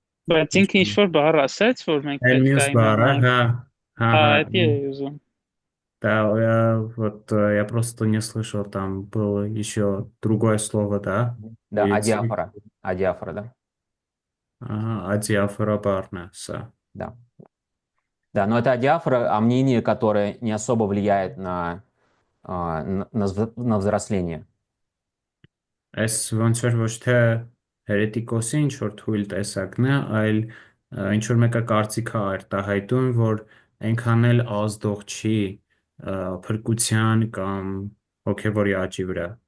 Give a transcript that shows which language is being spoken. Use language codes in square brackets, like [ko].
[hy] Բայց ինքը ինչ որ բառ ասեց, որ մենք պետք է Մյուս բառը, հա, դա է ուզում։ [ru] Да, вот я просто не слышал, там было еще другое слово, да? Да, Еретик. адиафора. Адиафора, да. Ага, адиафора са. Да. Да, но это адиафора, а мнение, которое не особо влияет на взросление. [hy] Այս ոնց որ ոչ թե հերետիկոսի ինչ որ թույլ տեսակն է, այլ ինչ որ մեկը կարծիքա արտահայտում, որ այնքան էլ ազդող չի փրկության կամ հոգևորի աճի վրա։